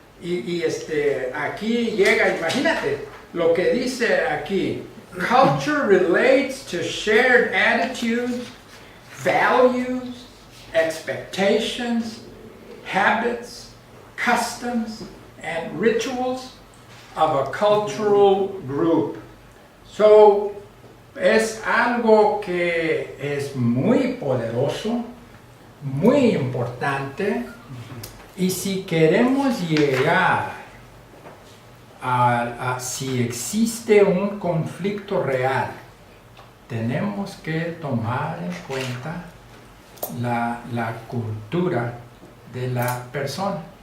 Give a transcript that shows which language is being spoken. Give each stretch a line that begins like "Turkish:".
Spanish: Y aquí llega, imagínate, lo que dice aquí.
English: Culture relates to shared attitudes, values, expectations, habits, customs, and rituals of a cultural group.
Spanish: So, es algo que es muy poderoso, muy importante, y si queremos llegar a si existe un conflicto real, tenemos que tomar en cuenta la cultura de la persona.